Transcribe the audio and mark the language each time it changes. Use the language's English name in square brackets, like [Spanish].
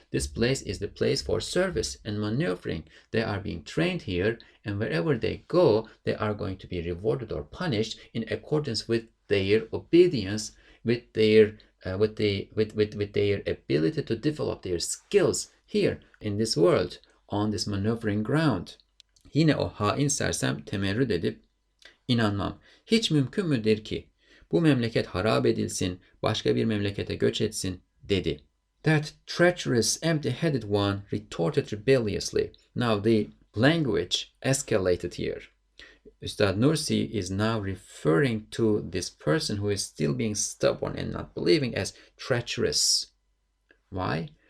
[English] This place is the place for service and maneuvering. They are being trained here, and wherever they go, they are going to be rewarded or punished in accordance with their obedience, with their ability to develop their skills here in this world, on this maneuvering ground. [Turkish] Yine o hain sersem temerrüt edip, inanmam, hiç mümkün müdür ki bu memleket harap edilsin, başka bir memlekete göç etsin, dedi. [English] That treacherous, empty-headed one retorted rebelliously. Now the language escalated here. Ustad Nursi is now referring to this person who is still being stubborn and not believing as treacherous. Why?